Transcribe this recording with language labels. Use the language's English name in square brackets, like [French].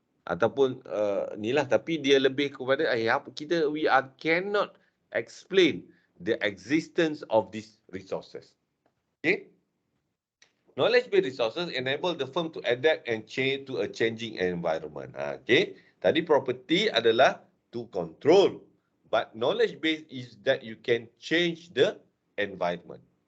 [Malay] Ataupun inilah, tapi dia lebih kepada [English] we cannot explain the existence of these resources. Okay? Knowledge-based resources enable the firm to adapt and change to a changing environment. Okay. [Malay] Tadi property adalah [English] to control. But knowledge-based is that you can change the environment.